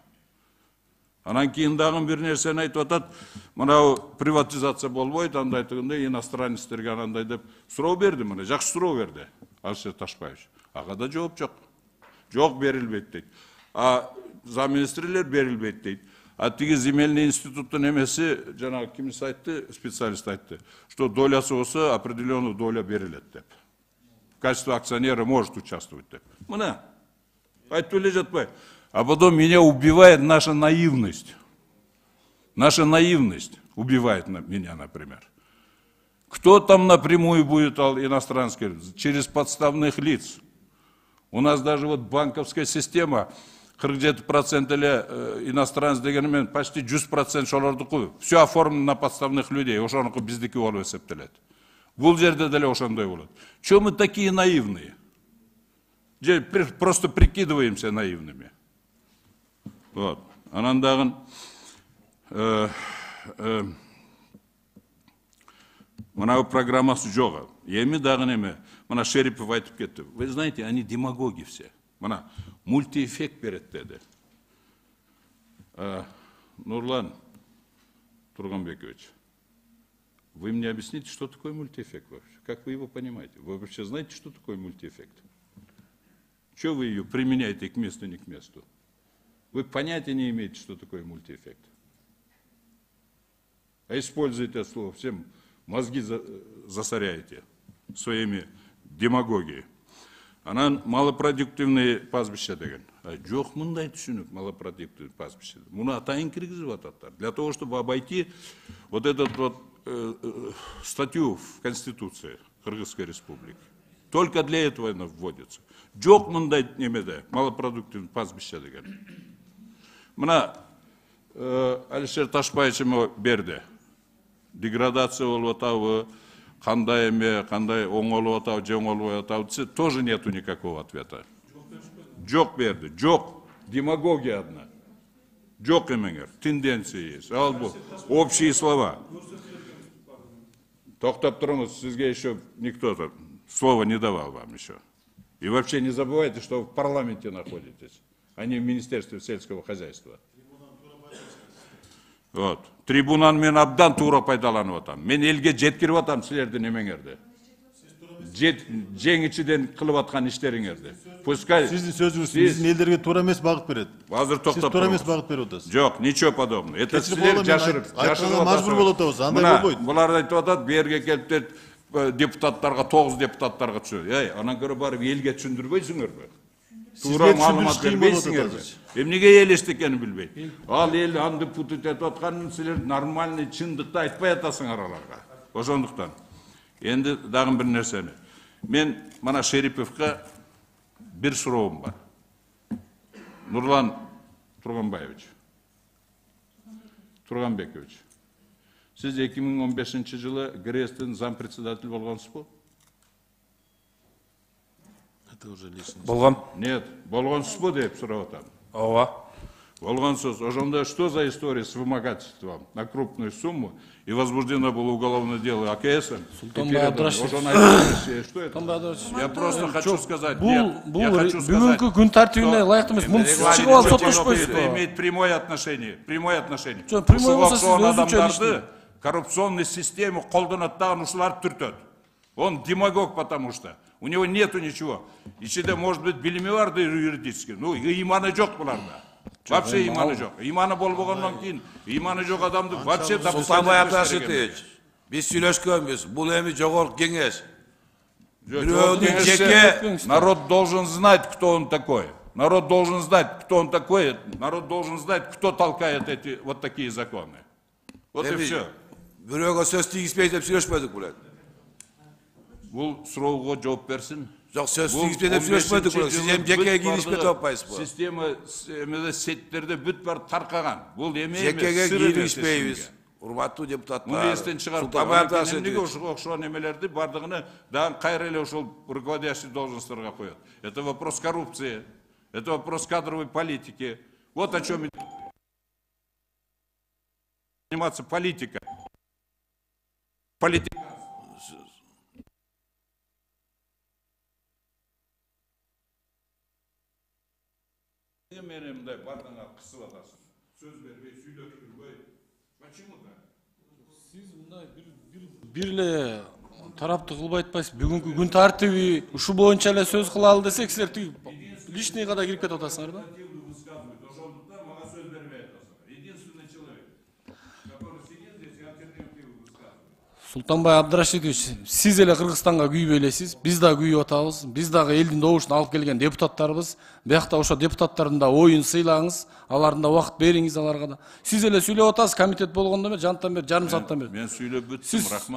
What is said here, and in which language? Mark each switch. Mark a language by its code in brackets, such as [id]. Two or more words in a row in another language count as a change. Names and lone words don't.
[ky] Анан кийин дагы бир нерсени айтып атат, мына приватизация болбойт, андай дегенде иностранецтерге анандай деп суроо берди, мына жакшы суроо берди Алишер Ташпаевич. Ага да жооп жок. Жок, берилбейт дейт. Замминистрлер берилбейт дейт. Тиги земельный институттун эмеси, жанагы кимиси айтты, специалист айтты, что долясы болсо [ru] определенную доля [ky] берилет деп. [ru] В качестве акционера может участвовать деп. [ky] Мына айтып эле жатпайбы? [ru] А потом меня убивает наша наивность. Наша наивность убивает меня, например. Кто там напрямую будет иностранский? Через подставных лиц. У нас даже вот банковская система, 47% или иностранец дегенмен почти 100% шолордуку. Все оформлено на подставных людей. [ky] Ошоnuку биздики болуп эсептелет. Бул жерде деле ошондой болот. [ru] Чего мы такие наивные? Просто прикидываемся наивными. Вот. [ky] Анан дагы мына программасы жок. Эми дагы неме? Мына Шерипов айтып кетти. [ru] Вы знаете, они демагоги все. [ky] Мына мультиэффект берет деди. [ru] Нурлан Турганбекович, вы мне объясните, что такое мультиэффект вообще? Как вы его понимаете? Вы вообще знаете, что такое мультиэффект? Чего вы ее применяете к месту, не к месту? Вы понятия не имеете, что такое мультиэффект. А используете это слово, всем мозги засоряете своими демагогией. [ky] Анан [ru] малопродуктивный пастбище [ky] деген. Жок мындай түшүнүк [ru] малопродуктивный пастбище. [ky] Муну атайын киргизип ататтар. [ru] Для того, чтобы обойти вот этот вот статью в Конституции Кыргызской Республики. Только для этого она вводится. [ky] Жок мындай немеде [ru] малопродуктивный пастбище [ky] деген. Мына Алишер Ташпаевич берди. Деградация болуп атабы, кандай эме, кандай оңолуп атабы, же оңолбой атабы, [ru] тоже нету никакого ответа. [ky] Жок берди, жок. [ru] Демагогия одна. [ky] Жок эмеңер, [ru] тенденция есть. [ky] Ал бул [ru] общие слова. [ky] Токтоп туруңуз, сизге [ru] еще никто слова не давал вам еще. И вообще не забывайте, что вы в парламенте находитесь, а не в Министерстве сельского хозяйства. Вот. [ky] Трибунаны мен абдан туура пайдаланып атам. Мен элге жеткирип атам силердин эмеңерди. жеңичиден кылып аткан иштериңерди. Пускай Сиздин сөзүңүз биздин элдерге туура эмес багыт берет. азыр Сиз токтоп туура эмес туруңуз. багыт берип атасыз. Жок, [ru] ничего подобного. Это [ky] Кечирип силер болду, мен жашырып айтканга мажбур болуп атабыз, андай Мына, болбойт. булар айтып атат, берге келип депутаттарга 9 депутаттарга түшөт. Анан көрө барып элге түшүндүрбөйсүңөрбү? Туура маалымат бербейсиңерби? Эмнеге эл эчтеки экенин билбейт. Ал эл анды путут этип атканын силер нормальный чындыкты айтпай атасыңар аларга. Ошондуктан энди дагы бир нерсени. Мен мына Шериповго бир суроом бар. Нурлан Турганбекович. Сиз 2015-жылы ГРЭСтин зампредседатель болгонсузбу? [ru] Это уже лишнее. [ky] Болгон. Нет, болгонсузбу деп сурап атам. Ооба. Болгонсуз. [ru] Ошондо что за история с вымогательством на крупную сумму и возбуждено было уголовное дело АКСом? Султанбай Абдрашев. Что это? Я просто хочу сказать, [ky] Бул [ru] нет, я хочу сказать, [ky] бүгүнкү күн тартибине ылайыктуу эмес. Муну сиз чыгып алып соттошпойсузбу? [ru] это имеет прямое отношение. [ky] Жок, прямое болсо сиз Ушул өзүнчө адамдарды [ru] коррупционный систему [ky] колдонот дагы ушулар түртөт. [ru] Он демагог, потому что у него нету ничего. [ky] Ичинде [ru] может быть [ky] билими бар да юридически. Ну, иманы жок буларда. Вообще иманы жок. Иманы болбогондон кийин иманы жок адамды вообще Султанбай Абдрашитович, биз сүйлөшкөнбүз. Бул эми жогорку кеңеш. Бирөөнүн жеке [ru] народ должен знать, кто он такой. Народ должен знать, кто он такой. Народ должен знать, кто толкает эти вот такие законы. Вот и все. [ky] бирөөгө сөз тийгизбей деп сүйлөшпөдүк булар. Бул суроого жооп берсин. Жок, сөз тийгизбей деп сүйлөшпөдүк булар. Сиз эми жекеге киришпей топпайсызбы? Система эмеде сеттерде бүт бар таркаган. Бул эме эмес. Жекеге киришпейбиз. Урматтуу депутаттар. Муну эстен чыгарып эмнеге окшогон эмелерди бардыгыны дагы кайра эле ошол [ru] руководящий должностторго [ky] коет. [ru] Это вопрос коррупции. Это вопрос кадровой политики. Вот о чем заниматься политика. Политика. [ky] Мени мындай бардыңа кысып атасың. Сөз бербей, сүйлөштүрбөй. [ru] Почему так? [ky] Сиз мындай бир эле тарапты кылбай атпайсыз. Бүгүнкү күн тартиби ушу боюнча эле сөз кылалы десек, силер тиги лишнийга да кирип кетип атасыңар да? Ошондуктан мага сөз бербей атасыңар. [ru] Единственный человек, который сидит здесь и альтернативу высказывает. [ky] Султанбай Абдрашитович, сиз эле Кыргызстанга күйбөй элесиз, биз да күйүп атабыз. Биз дагы элдин добушун алып келген депутаттарбыз. Биякта ошо депутаттардын да оюн сыйлаңыз, алардын да убакыт бериңиз аларга да. Сиз эле сүйлөп атасыз, комитет болгондо эмес, жанттан бери, жарым сааттан бери. Мен сүйлөп бүттүм, Сиз рахмат.